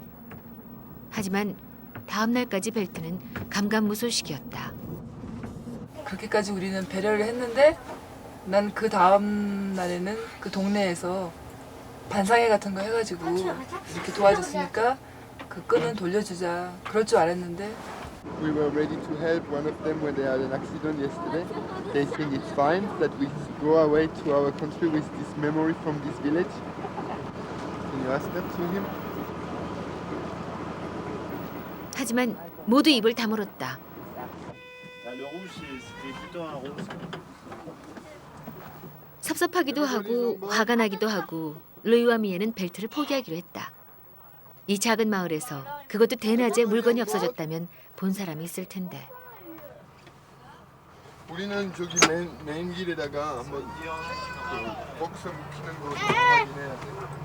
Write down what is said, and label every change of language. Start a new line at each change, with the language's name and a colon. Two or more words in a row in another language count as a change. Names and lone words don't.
Korean: 하지만 다음 날까지 벨트는 감감무소식이었다. 그렇게까지 우리는 배려를 했는데 난 그 다음 날에는 그 동네에서 반상회 같은 거 해가지고 이렇게 도와줬으니까 그 끈은 돌려주자 그럴 줄 알았는데
English: We were ready to help one of them when they had an accident yesterday. They think it's fine that we go away to our country with this memory from this village. Can you ask that to him?
Korean: 하지만 모두 입을 다물었다.
French: Le rouge, c'était plutôt un rose.
Korean: 섭섭하기도 하고 화가 나기도 하고 루이와 미에는 벨트를 포기하기로 했다. 이 작은 마을에서 그것도 대낮에 물건이 없어졌다면 본 사람이 있을 텐데. 우리는 저기 메인 길에다가 한번 그 복서 묵히는 거 확인해야 돼.